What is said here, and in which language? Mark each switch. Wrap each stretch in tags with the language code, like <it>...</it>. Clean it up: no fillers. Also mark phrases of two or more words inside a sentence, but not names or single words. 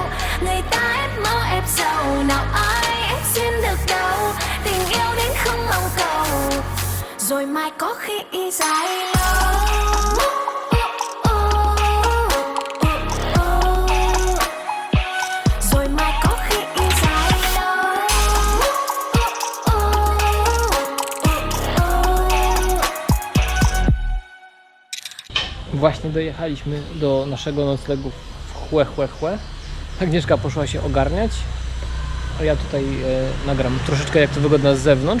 <vi>Người ta ép mơ ép giàu, nào ai ép duyên được đâu, tình yêu đến không mong cầu, rồi mai có khi dài lâu. Rồi mai có khi dài lâu.</vi> <pl>Właśnie dojechaliśmy do naszego noclegu w Hue. Agnieszka poszła się ogarniać, a ja tutaj nagram troszeczkę jak to wygląda z zewnątrz.</pl>